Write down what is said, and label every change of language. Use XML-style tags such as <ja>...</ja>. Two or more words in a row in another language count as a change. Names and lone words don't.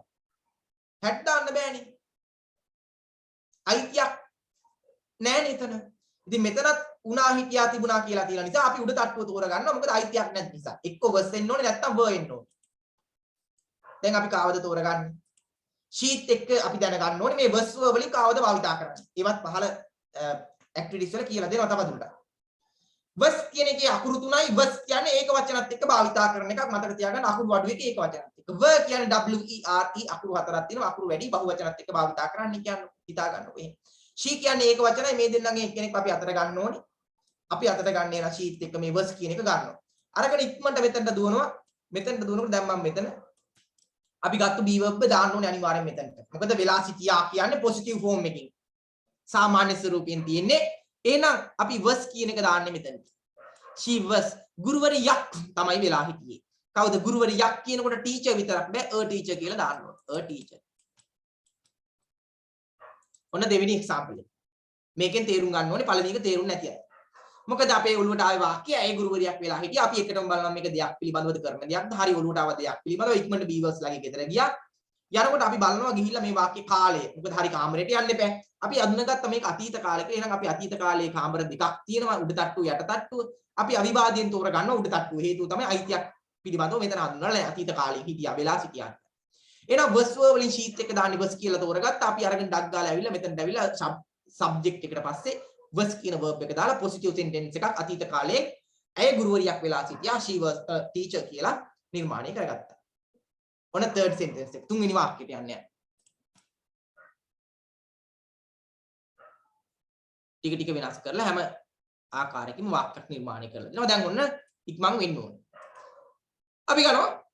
<si>had දාන්න බෑනේ. අයිතියක් නෑනේ එතන. ඉතින් මෙතනත් උනා හිටියා තිබුණා කියලා තියෙන නිසා අපි උඩ තට්ටුව තෝරගන්නවා. මොකද අයිතියක් නැති නිසා. එක්ක was එන්න ඕනේ නැත්නම් were එන්න ඕනේ. දැන් අපි කාවද තෝරගන්නේ? sheet එක අපි දැනගන්න ඕනේ මේ</si> <en>was were</en> <si>වලින් කාවද භාවිතා කරන්නේ. ඒවත් පහළ activities වල කියලා දෙනවා තවදුරටත්. was කියන එකේ අකුරු තුනයි was කියන්නේ ඒක වචනත් එක්ක භාවිතා කරන එකක් මතක තියාගන්න අකුරු අඩු එකේ ඒක වචනත් එක්ක. were කියන්නේ</si> <en>W E R E</en> <si>අකුරු හතරක් තියෙනවා අකුරු වැඩි බහු වචනත් එක්ක භාවිතා කරන්න කියන්නේ හිතා ගන්න ඕනේ. she කියන්නේ ඒක වචනයි මේ දෙන්නගෙන් එක්කෙනෙක් අපි අතර ගන්න ඕනේ. අපි අතට ගන්නේ නම් sheet එක මේ was කියන එක ගන්නවා. අරගෙන ඉක්මනට මෙතනට දුවනවා. මෙතනට දුවනකොට දැන් මම මෙතන අපි ගත්ත</si> <en>be verb</en> <si>දාන්න ඕනේ අනිවාර්යෙන් මෙතනට. මොකද වෙලා සිටියා කියන්නේ</si> <en>positive form</en> <si>එකකින්. සාමාන්‍ය ස්වරූපයෙන් තියෙන්නේ. එහෙනම් අපි was කියන එක දාන්නේ මෙතනට.</si> <en>she was</en> <si>ගුරුවරියක් තමයි වෙලා හිටියේ. කවුද ගුරුවරියක් කියනකොට teacher විතරක් බෑ</si> <en>a teacher</en> <si>කියලා දාන්න ඕනේ.</si> <en>a teacher.</en> <si>ඔන්න දෙවෙනි example එක. මේකෙන් තේරුම් ගන්න ඕනේ පළවෙනි එක තේරුම් නැති අය. මොකද අපේ ඔළුවට ආවේ වාක්‍යය ඒ ගුරුවරියක් වෙලා හිටියා. අපි එකටම බලනවා මේක දෙයක් පිළිබඳවද කරන දෙයක්ද? හරි ඔළුවට ආව දෙයක් පිළිබඳව ඉක්මනට</si> <en>be verbs</en> <si>ලාගේ ගෙදර ගියා. යනකොට අපි බලනවා ගිහිල්ලා මේ වාක්‍ය කාලය. මොකද හරි කාමරේට යන්න එපා. අපි අඳුනගත්ත මේක අතීත කාලයක. එහෙනම් අපි අතීත කාලයේ කාමර දෙකක් තියෙනවා. උඩ තට්ටුව යට තට්ටුව. අපි අවිවාදයෙන් තෝර ගන්නවා උඩ තට්ටුව. හේතුව තමයි අයිතියක් පිළිබඳව මෙතන හඳුන්වලා අතීත කාලයේ හිටියා වෙලා සිටියා. එහෙනම්</si> <en>was were</en> <si>වලින් sheet එක දාන්නේ was කියලා තෝරගත්තා. අපි අරගෙන ඩක් ගාලා ඇවිල්ලා මෙතනට ඇවිල්ලා subject එකට පස්සේ was කියන verb එක දාලා</si> <en>positive sentence</en> <si>එකක් අතීත කාලයේ ඇය ගුරුවරියක් වෙලා සිටියා</si> <en>she was a teacher</en> <si>කියලා නිර්මාණය කරගත්තා. ඔන්න</si> <en>third sentence</en> <si>එක තුන්වෙනි වාක්‍යයට යන්නේ. ටික ටික වෙනස් කරලා හැම ආකාරයකින්ම වාක්‍යයක් නිර්මාණය කරලා දෙනවා. දැන් ඔන්න ඉක්මන් වෙන්න ඕනේ. අපි ගන්නවා</si>